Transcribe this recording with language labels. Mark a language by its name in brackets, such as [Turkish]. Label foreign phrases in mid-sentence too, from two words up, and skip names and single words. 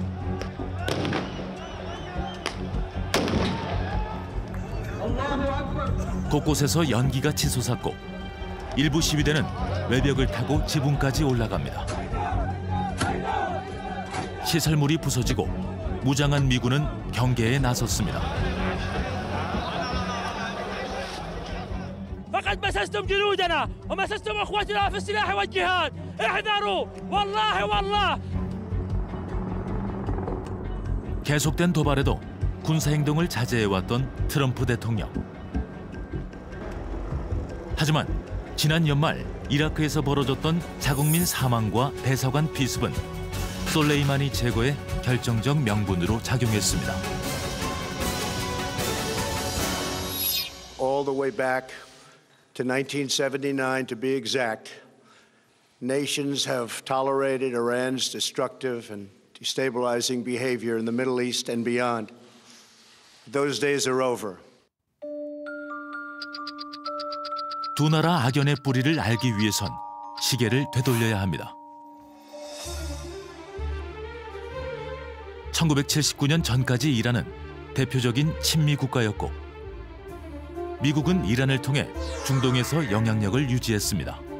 [Korean] 곳곳에서 연기가 치솟았고 일부 시위대는 외벽을 타고 지붕까지 올라갑니다. 시설물이 부서지고 무장한 미군은 경계에 나섰습니다. [Arabic] فقد مسستم جنودنا ومسستم اخوتنا في السلاح والجهاد احذروا والله [Korean] 계속된 도발에도 군사 행동을 자제해왔던 트럼프 대통령. 하지만 지난 연말 이라크에서 벌어졌던 자국민 사망과 대사관 피습은 솔레이마니 제거의 결정적 명분으로 작용했습니다. [English] All the way back to 1979, to be exact, nations have tolerated Iran's destructive and destabilizing behavior in the Middle East and beyond. Those days are over. [Korean] 두 나라 악연의 뿌리를 알기 위해선 시계를 되돌려야 합니다. 1979년 전까지 이란은 대표적인 친미 국가였고 미국은 이란을 통해 중동에서 영향력을 유지했습니다.